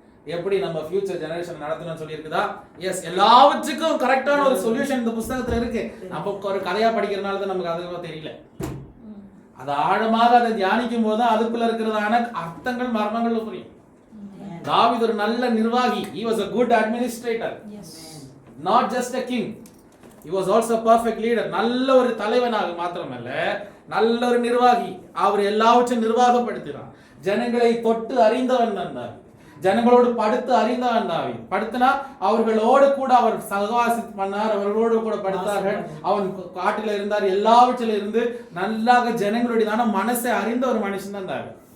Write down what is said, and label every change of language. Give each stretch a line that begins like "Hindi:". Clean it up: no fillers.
Tamil: எப்படி நம்ம future generation நடத்தணும்னு சொல்லியிருக்குதா? எஸ். எல்லாவற்றுக்கும் கரெக்டான ஒரு சொல்யூஷன் இந்த புத்தகத்துல இருக்கு. நம்ம ஒரு கதையா படிக்கிறதுனால தான் நமக்கு அதுவும் தெரியல. அது ஆழமாக அதை தியானிக்கும் போது அதுக்குள்ள இருக்கிறதான அர்த்தங்கள் மர்மங்கள் புரியும். தாவீது ஒரு நல்ல நிர்வாகி.
English: He was a good administrator. Yes. Not just a king. He was also a perfect leader.
Tamil: நல்ல ஒரு தலைவனாக மாத்திரமல்ல, நல்ல ஒரு நிர்வாகி. அவர் எல்லாவற்றையும் நிர்வாகப்படுத்தினார். ஜனங்களை தொட்டு அறிந்தவன் தான். ஜனங்களோடு படுத்து அறிந்தவன் தாவி. படுத்தினா அவர்களோடு கூட அவர் சகவாசித்து பண்ணார், அவர்களோடு கூட படுத்தார்கள். அவன் காட்டில இருந்தார். எல்லாவற்றில இருந்து நல்லாக ஜனங்களுடைய மனசை அறிந்த ஒரு மனுஷன் தான் தாவி.